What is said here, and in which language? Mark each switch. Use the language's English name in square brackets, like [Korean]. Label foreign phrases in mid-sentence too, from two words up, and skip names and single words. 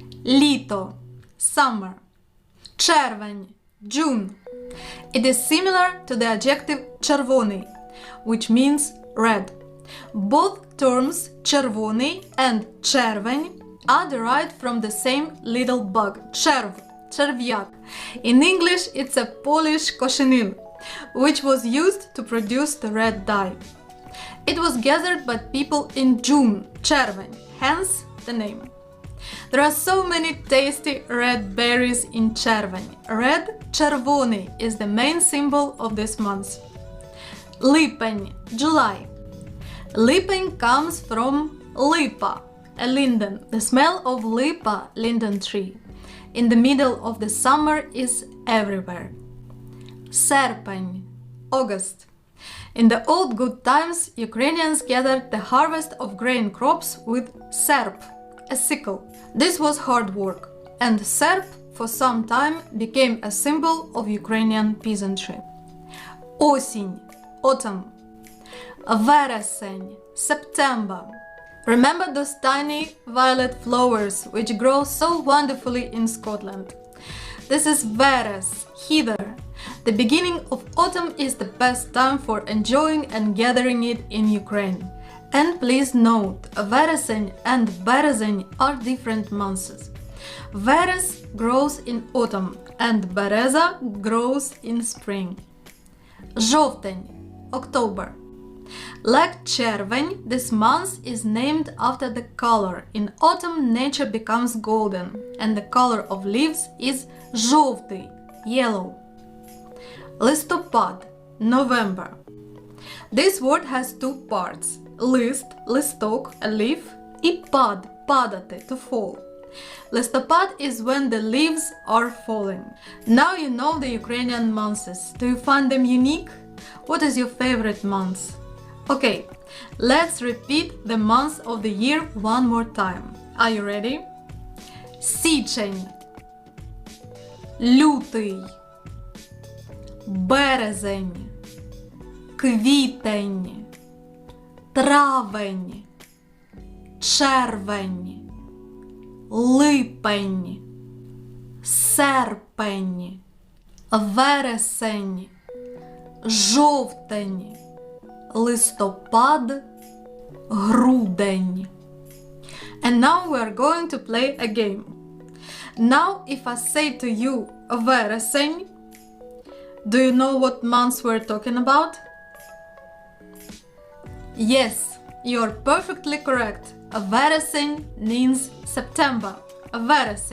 [English] Літо. Summer. Червень. June. It is similar to the adjective червоний, which means red. Both terms червоний and червень are derived from the same little bug, [Ukrainian] черв, черв'як. [English] In English, it's a Polish cochinille, which was used to produce the red dye. It was gathered by people in June, червень, hence the name. There are so many tasty red berries in червень. Red, червоний, is the main symbol of this month. Липень, July. Липень comes from липа, a linden. The smell of lipa, linden tree, in the middle of the summer is everywhere. Серпень, August. In the old good times, Ukrainians gathered the harvest of grain crops with serp, a sickle. This was hard work, and serp for some time became a symbol of Ukrainian peasantry. Осінь, autumn. Вересень, September. Remember those tiny violet flowers which grow so wonderfully in Scotland? This is Veres, heather. The beginning of autumn is the best time for enjoying and gathering it in Ukraine. And please note, Вересень and березень are different months. Veres grows in autumn and береза grows in spring. Жовтень, October. Like червень, this month is named after the color. In autumn, nature becomes golden, and the color of leaves is жовтий, yellow. Листопад, November. This word has two parts. [Ukrainian] Лист, листок, [English] a leaf, [Ukrainian] і пад, падати, [English] to fall. Листопад is when the leaves are falling. Now you know the Ukrainian months. Do you find them unique? What is your favorite month? Okay, let's repeat the months of the year one more time. Are you ready? [Ukrainian] Січень, лютий, березень, квітень, травень, червень, липень, серпень, вересень, жовтень, листопад, грудень. [English] And now we are going to play a game. Now if I say to you вересень, do you know what months we're talking about? Yes, you're perfectly correct. Вересень means September. Вересень.